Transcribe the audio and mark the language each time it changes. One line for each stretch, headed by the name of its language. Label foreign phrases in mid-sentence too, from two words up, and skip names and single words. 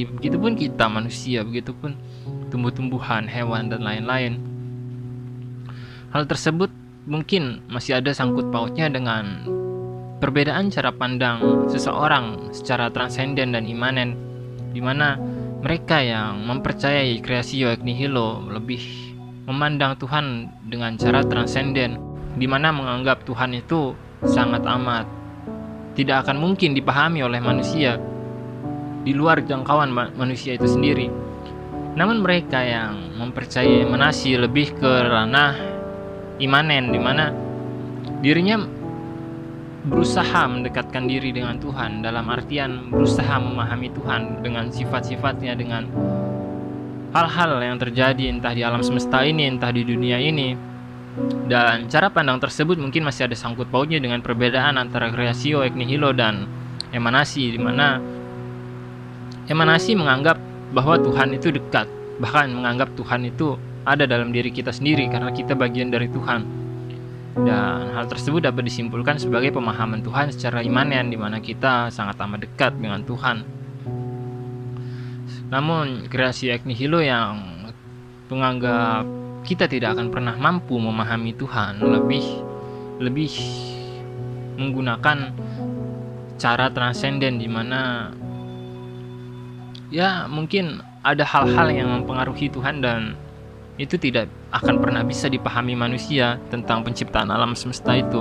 Indonesian: Begitupun kita manusia, begitupun tumbuh-tumbuhan, hewan dan lain-lain. Hal tersebut mungkin masih ada sangkut pautnya dengan perbedaan cara pandang seseorang secara transenden dan imanen, di mana mereka yang mempercayai
Latin: creatio ex nihilo
Indonesian: lebih memandang Tuhan dengan cara transenden, di mana menganggap Tuhan itu sangat amat tidak akan mungkin dipahami oleh manusia, di luar jangkauan manusia itu sendiri. Namun mereka yang mempercayai emanasi lebih ke ranah imanen, di mana dirinya berusaha mendekatkan diri dengan Tuhan, dalam artian berusaha memahami Tuhan dengan sifat-sifatnya, dengan hal-hal yang terjadi entah di alam semesta ini, entah di dunia ini. Dan cara pandang tersebut mungkin masih ada sangkut pautnya dengan perbedaan antara
Latin: creatio ex nihilo
Indonesian: dan emanasi, di mana emanasi menganggap bahwa Tuhan itu dekat, bahkan menganggap Tuhan itu ada dalam diri kita sendiri karena kita bagian dari Tuhan. Dan hal tersebut dapat disimpulkan sebagai pemahaman Tuhan secara imanen, di mana kita sangat amat dekat dengan Tuhan. Namun
Latin: creatio ex nihilo
Indonesian: yang menganggap kita tidak akan pernah mampu memahami Tuhan lebih menggunakan cara transenden, di mana ya mungkin ada hal-hal yang mempengaruhi Tuhan dan itu tidak akan pernah bisa dipahami manusia tentang penciptaan alam semesta itu.